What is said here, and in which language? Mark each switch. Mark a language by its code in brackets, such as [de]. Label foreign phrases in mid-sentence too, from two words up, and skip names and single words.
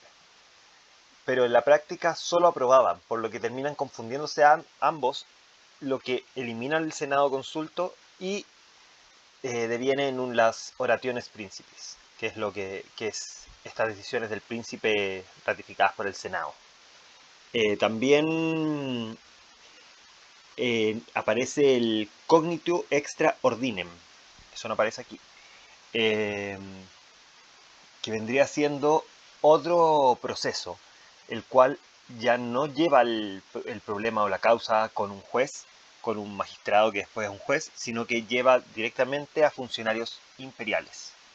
[es] Pero en la práctica solo aprobaban, por lo que terminan confundiéndose ambos, lo que elimina el Senado consulto y deviene en las [la] orationes príncipes, [es] que es lo que es estas decisiones del príncipe ratificadas por el Senado. También aparece el [la] cognitio extra ordinem, [es] eso no aparece aquí, que vendría siendo otro proceso, el cual ya no lleva el problema o la causa con un juez, con un magistrado que después es un juez, sino que lleva directamente a funcionarios imperiales.